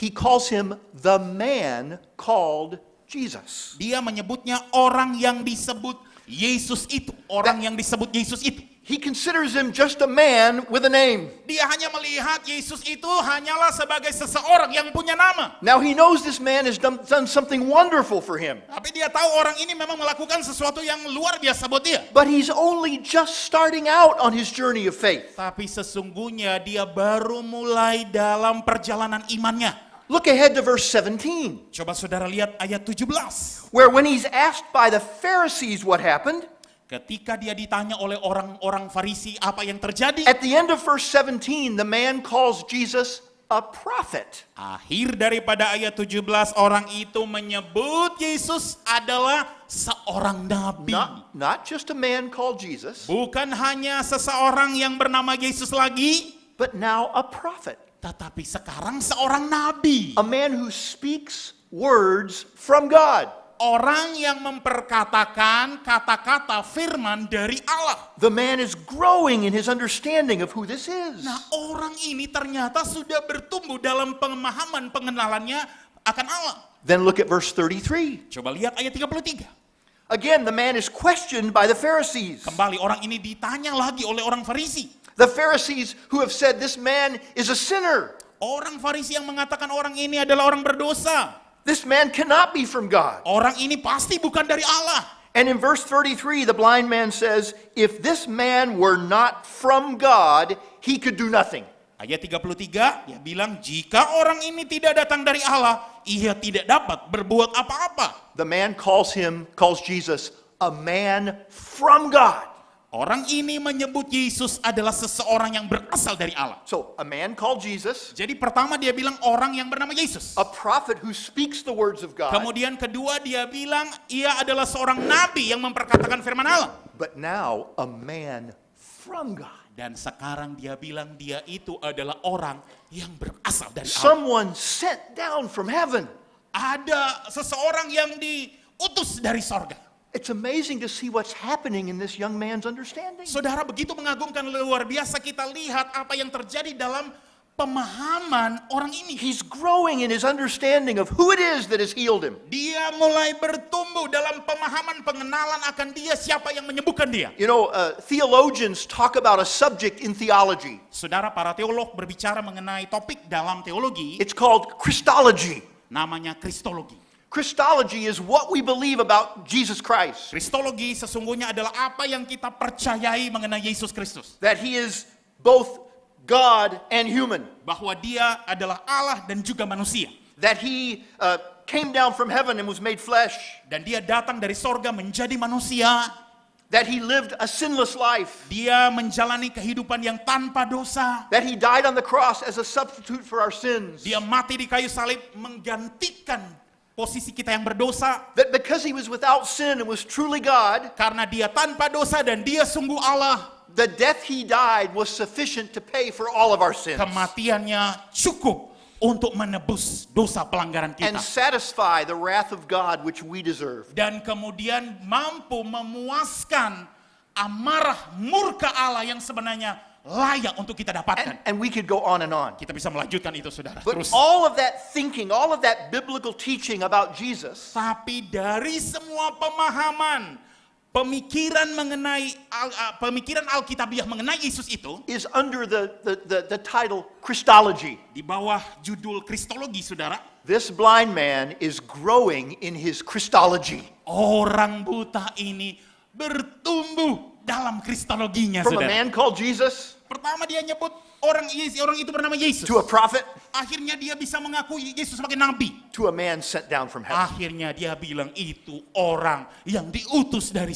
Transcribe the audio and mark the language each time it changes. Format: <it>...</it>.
<en>he calls him the man called Jesus.</en> <id>Dia menyebutnya orang yang disebut Yesus itu. Orang yang disebut Yesus itu.</id> <en>He considers him just a man with a name.</en> <id>Dia hanya melihat Yesus itu hanyalah sebagai seseorang yang punya nama.</id> <en>Now he knows this man has done something wonderful for him,</en> <id>Tapi dia tahu orang ini memang melakukan sesuatu yang luar biasa buat dia.</id> <en>but he's only just starting out on his journey of faith.</en> <id>Tapi sesungguhnya dia baru mulai dalam perjalanan imannya.</id> <en>Look ahead to verse 17,</en> <id>Coba saudara lihat ayat 17.</id> <en>where when he's asked by the Pharisees what happened,</en> <id>Ketika dia ditanya oleh orang-orang Farisi apa yang terjadi,</id> <en>at the end of verse 17, the man calls Jesus a prophet.</en> <id>akhir daripada ayat 17 orang itu menyebut Yesus adalah seorang nabi.</id> <en>Not just a man called Jesus,</en> <id>Bukan hanya seseorang yang bernama Yesus lagi,</id> <en>but now a prophet.</en> <id>tetapi sekarang seorang nabi.</id> <en>A man who speaks words from God.</en> <id>Orang yang memperkatakan kata-kata firman dari Allah.</id> <en>The man is growing in his understanding of who this is.</en> <id>Nah, orang ini ternyata sudah bertumbuh dalam pemahaman pengenalannya akan Allah.</id> <en>Then look at verse 33.</en> <id>Coba lihat ayat 33.</id> <en>Again, the man is questioned by the Pharisees.</en> <id>Kembali orang ini ditanya lagi oleh orang Farisi.</id> <en>The Pharisees who have said this man is a sinner.</en> <id>Orang Farisi yang mengatakan orang ini adalah orang berdosa.</id> <en>This man cannot be from God.</en> <id>Orang ini pasti bukan dari Allah.</id> <en>And in verse 33, the blind man says, if this man were not from God, he could do nothing.</en> <id>Ayat 33, dia bilang, jika orang ini tidak datang dari Allah, ia tidak dapat berbuat apa-apa.</id> <en>The man calls Jesus a man from God.</en> <id>Orang ini menyebut Yesus adalah seseorang yang berasal dari Allah.</id> <en>So, a man called Jesus,</en> <id>Jadi pertama dia bilang orang yang bernama Yesus.</id> <en>a prophet who speaks the words of God.</en> <id>Kemudian kedua dia bilang ia adalah seorang nabi yang memperkatakan firman Allah.</id> <en>But now, a man from God.</en> <id>Dan sekarang dia bilang dia itu adalah orang yang berasal dari Allah.</id> <en>Someone sent down from heaven.</en> <id>Ada seseorang yang diutus dari sorga.</id> <en>It's amazing to see what's happening in this young man's understanding.</en> <id>Saudara, begitu mengagumkan, luar biasa kita lihat apa yang terjadi dalam pemahaman orang ini.</id> <en>He's growing in his understanding of who it is that has healed him.</en> <id>Dia mulai bertumbuh dalam pemahaman pengenalan akan dia, siapa yang menyembuhkan dia.</id> <en>You know, theologians talk about a subject in theology.</en> <id>Saudara, para teolog berbicara mengenai topik dalam teologi,</id> <en>It's called Christology.</en> <id>namanya kristologi.</id> <en>Christology is what we believe about Jesus Christ.</en> <id>Kristologi sesungguhnya adalah apa yang kita percayai mengenai Yesus Kristus.</id> <en>That he is both God and human.</en> <id>Bahwa dia adalah Allah dan juga manusia.</id> <en>That he came down from heaven and was made flesh.</en> <id>Dan dia datang dari sorga menjadi manusia.</id> <en>That he lived a sinless life.</en> <id>Dia menjalani kehidupan yang tanpa dosa.</id> <en>That he died on the cross as a substitute for our sins.</en> <id>Dia mati di kayu salib menggantikan posisi kita yang berdosa.</id> <en>That because he was without sin and was truly God,</en> <id>Karena dia tanpa dosa dan dia sungguh Allah,</id> <en>the death he died was sufficient to pay for all of our sins.</en> <id>kematiannya cukup untuk menebus dosa pelanggaran</id> <en>And satisfy the wrath of God which we deserve.</en> <id>Dan kemudian mampu memuaskan amarah murka Allah yang sebenarnya layak untuk kita dapatkan.</id> <en>And we could go on and on.</en> <id>Kita bisa melanjutkan itu, saudara.</id> <en>But</en> <id>Terus.</id> <en>all of that thinking, all of that biblical teaching about Jesus</en> <id>Tapi dari semua pemahaman, pemikiran mengenai pemikiran Alkitabiah mengenai Yesus itu</id> <en>is under the title Christology.</en> <id>di bawah judul kristologi, saudara.</id> <en>This blind man is growing in his Christology.</en> <id>Orang buta ini bertumbuh dalam kristologinya,</id> <en>From a</en> <id>saudara.</id> <en>man called Jesus</en> <id>Pertama dia nyebut orang itu bernama Yesus.</id> <en>to a prophet</en> <id>Akhirnya dia bisa mengakui Yesus sebagai nabi.</id> <en>to a man sent down from heaven.</en> <id>Akhirnya dia bilang itu orang yang diutus dari</id>